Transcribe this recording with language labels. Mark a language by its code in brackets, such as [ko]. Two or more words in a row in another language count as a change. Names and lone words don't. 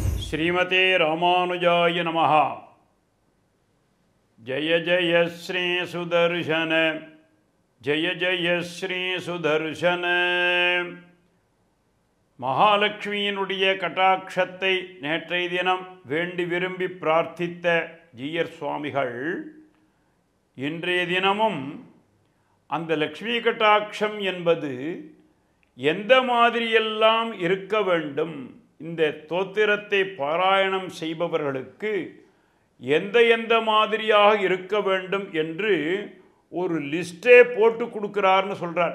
[sa] श्रीमते रामानुजाय नमः। जय जय श्री सुदर्शन, जय जय श्री सुदर्शन। [ta] மகாலட்சுமியினுடைய கட்டாட்சத்தை நேற்றைய தினம் வேண்டி விரும்பி பிரார்த்தித்த ஜீயர் சுவாமிகள் இன்றைய தினமும் அந்த லக்ஷ்மி கட்டாட்சம் என்பது எந்த மாதிரியெல்லாம் இருக்க வேண்டும், இந்த தோத்திரத்தை பாராயணம் செய்பவர்களுக்கு எந்த மாதிரியாக இருக்க வேண்டும் என்று ஒரு லிஸ்டே போட்டு கொடுக்குறாருன்னு சொல்கிறார்.